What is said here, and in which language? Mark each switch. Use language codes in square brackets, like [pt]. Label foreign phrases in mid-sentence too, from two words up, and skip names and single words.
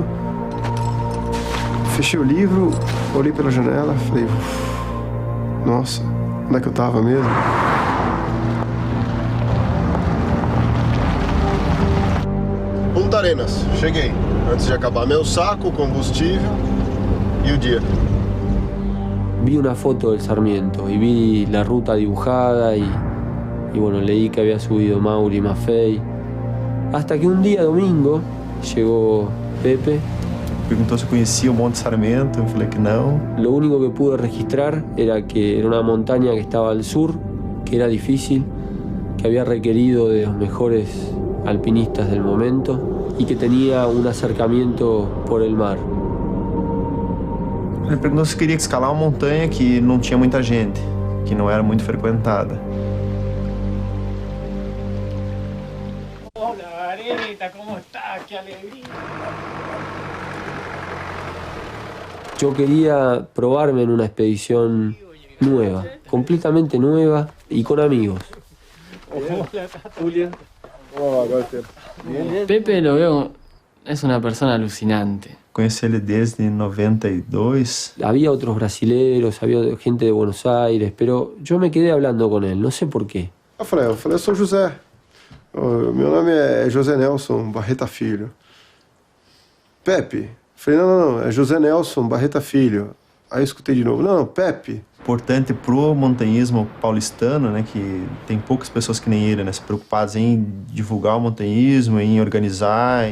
[pt] Fechei o livro, olhei pela janela, falei, nossa, onde é que eu tava mesmo? Punta Arenas, cheguei. Antes de acabar meu saco, combustível e o dia. [es] Vi una foto del Sarmiento y vi la ruta dibujada y bueno, leí que había subido Mauri Maffei. Hasta que un día, domingo, llegó Pepe. [pt] Perguntou se eu conhecia o Monte Sarmiento, eu falei que não. [es] Lo único que pude registrar era que era una montaña que estaba al sur, que era difícil, que había requerido de los mejores alpinistas del momento y que tenía un acercamiento por el mar. [pt] Ele perguntou se queria escalar uma montanha que não tinha muita gente, que não era muito frequentada. [es] Hola, Areta, ¿cómo estás? ¡Qué alegría! Yo quería probarme en una expedición nueva, completamente nueva y con amigos. Julia. Pepe lo veo, es una persona alucinante. [pt] Conheci ele desde 92. [es] Había otros brasileros, había gente de Buenos Aires, pero yo me quedé hablando con él, no sé por qué. [pt] Eu falei, eu sou José. Meu nome é José Nelson Barreta Filho. Pepe. Falei, não, é José Nelson Barreta Filho. Aí eu escutei de novo, não, Pepe. Importante pro montanhismo paulistano, né, que tem poucas pessoas que nem ele, né, se preocupadas em divulgar o montanhismo, em organizar.